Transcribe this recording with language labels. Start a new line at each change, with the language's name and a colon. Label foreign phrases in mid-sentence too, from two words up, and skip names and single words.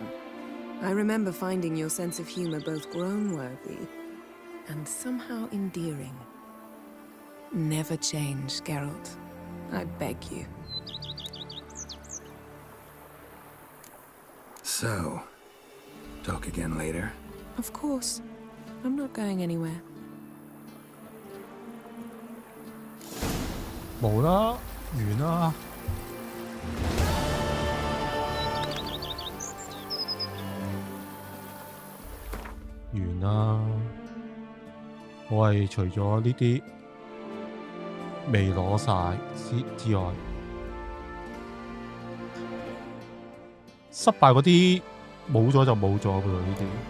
English: I remember finding your sense of humor both groan-worthy and somehow endearing. Never change, Geralt. I beg you. So, talk again later? Of course. I'm not going anywhere.
Cantonese: 冇啦，完啦。完啦。我係除咗呢啲未攞晒之外，失敗嗰啲冇咗就冇咗噶啦呢啲。